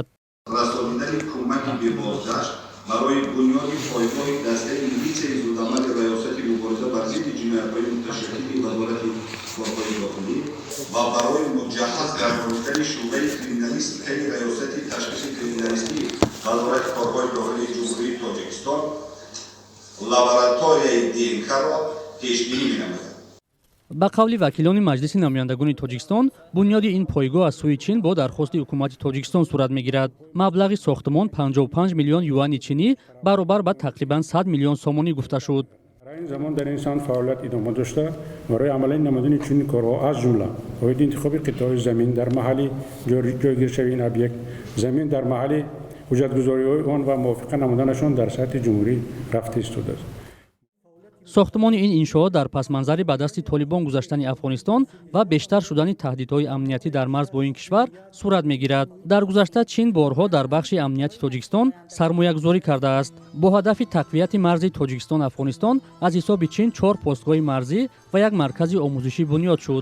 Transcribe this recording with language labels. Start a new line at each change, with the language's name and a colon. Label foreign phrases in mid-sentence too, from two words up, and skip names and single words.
Tajik: расонидани кӯмаки бебоздашт барои бунёди пойгоҳи дастаи милитсияи зудамали раёсати мубориза бар зидди ҷиноятҳои муташаккили вазорати корҳои дохилӣ ва барои муҷаҳҳаз гардонидани шӯъбаи криминалистикаи раёсати ташхиси криминалистии вазорати корҳои дохилии ҷумҳурии тоҷикистон лабораторияи ДНК-ро пешбинӣ менамояд. ба қавли вакилони маҷлиси намояндагони тоҷикистон бунёди ин пойгоҳ аз сӯи чин бо дархости ҳукумати тоҷикистон сурат мегирад. маблағи сохтмон 55 миллион юани чинӣ баробар ба тақрибан 100 миллион сомонӣ гуфта шуд.
Persian: این زمان در این سال فعالیت ادامه داشته برای عملی نمودن چنین کارها از جمله باید انتخاب قطعه زمین در محل جایگیر شوی این ابیکت زمین در محل حجتگذاری آن و موافقه نمودنشان در سطح جمهوری رفته ایستاده است.
Tajik: сохтмони ин иншоот дар пасманзари ба дасти толибон гузаштани афғонистон ва бештар шудани таҳдидҳои амниятӣ дар марз бо ин кишвар сурат мегирад. дар гузашта чин борҳо дар бахши амнияти тоҷикистон сармоягузорӣ кардааст. бо ҳадафи тақвияти марзи тоҷикистон-афғонистон аз ҳисоби чин 4 постгоҳи марзӣ ва як маркази омӯзишӣ бунёд шуд.